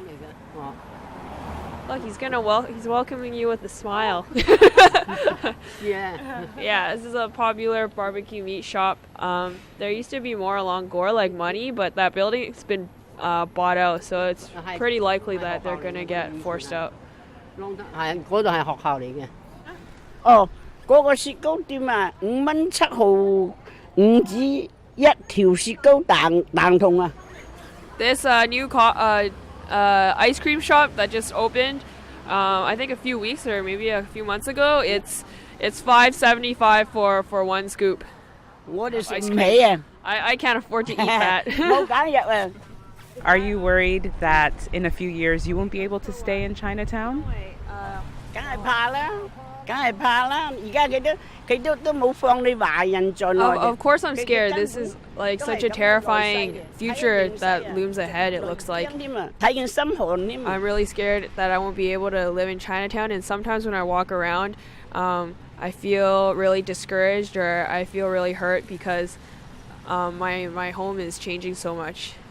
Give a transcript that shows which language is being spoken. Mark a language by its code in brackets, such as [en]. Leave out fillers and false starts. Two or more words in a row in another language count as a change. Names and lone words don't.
[en] Look, he's welcoming you with a smile. Yeah. Yeah, this is a popular barbecue meat shop. There used to be more along Gore, like Money, but that building's been bought out, so it's pretty likely that they're going to get forced out. [yue] 嗰度係學校嚟嘅。哦，嗰個雪糕店啊，5蚊7毫5紙一條雪糕蛋筒啊。 [en] This new ice cream shop that just opened, I think a few weeks or maybe a few months ago. It's $5.75 for one scoop. What is ice cream? I can't afford to eat that. Are you worried that in a few years you won't be able to stay in Chinatown? [yue] 梗係怕啦，梗係怕啦！而家佢都冇放你華人在內。 [en] Of course I'm scared. This is like such a terrifying future that looms ahead, it looks like. I'm really scared that I won't be able to live in Chinatown, and sometimes when I walk around, I feel really discouraged or I feel really hurt because my home is changing so much.